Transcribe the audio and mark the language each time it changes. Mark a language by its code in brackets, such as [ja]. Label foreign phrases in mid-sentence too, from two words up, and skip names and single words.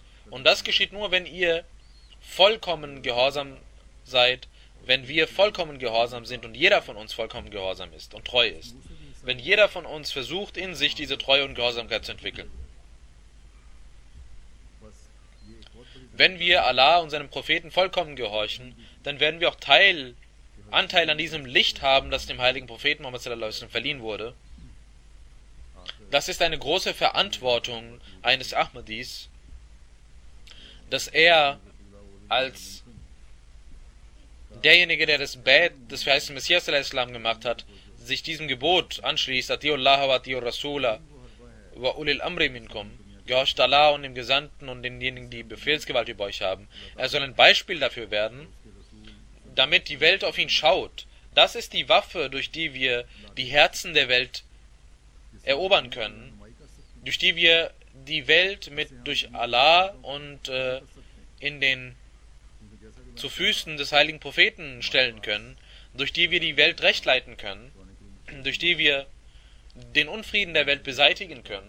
[de] Und das geschieht nur, wenn ihr vollkommen gehorsam seid, wenn wir vollkommen gehorsam sind und jeder von uns vollkommen gehorsam ist und treu ist. Wenn jeder von uns versucht, in sich diese Treue und Gehorsamkeit zu entwickeln. Wenn wir Allah und seinem Propheten vollkommen gehorchen, dann werden wir auch Anteil an diesem Licht haben, das dem heiligen Propheten Muhammad [ar] صلى الله عليه وسلم [de] verliehen wurde. Das ist eine große Verantwortung eines Ahmadis, dass er als derjenige, der das Bad des verheißenen Messias [ar] صلى الله عليه وسلم [de] gemacht hat, sich diesem Gebot anschließt, [ar] أطيعوا الله وأطيعوا الرسول وأولي الأمر منكم, [de] gehorcht Allah und dem Gesandten und denjenigen, die Befehlsgewalt über euch haben. Er soll ein Beispiel dafür werden, damit die Welt auf ihn schaut. Das ist die Waffe, durch die wir die Herzen der Welt erobern können, durch die wir die Welt durch Allah und zu Füßen des heiligen Propheten stellen können, durch die wir die Welt recht leiten können, durch die wir den Unfrieden der Welt beseitigen können.